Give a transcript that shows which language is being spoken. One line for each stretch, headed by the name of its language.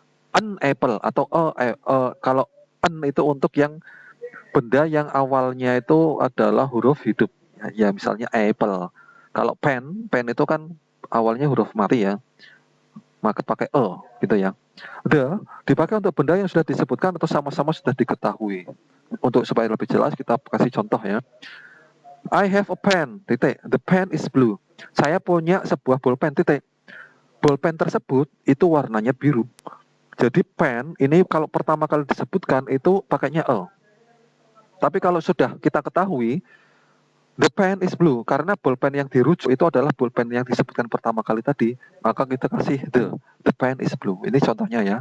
Indonesian: An apple atau kalau an itu untuk yang benda yang awalnya itu adalah huruf hidup ya, misalnya apple. Kalau pen itu kan awalnya huruf mati ya, maka pakai gitu ya. The dipakai untuk benda yang sudah disebutkan atau sama-sama sudah diketahui. Untuk supaya lebih jelas kita kasih contoh ya.
English: I have a pen, the pen is blue.
Indonesian: Saya punya sebuah bolpen, bolpen tersebut itu warnanya biru. Jadi pen ini kalau pertama kali disebutkan itu pakainya Tapi kalau sudah kita ketahui
English: the pen is blue
Indonesian: karena bolpen yang dirujuk itu adalah bolpen yang disebutkan pertama kali tadi, maka kita kasih the pen is blue. Ini contohnya ya.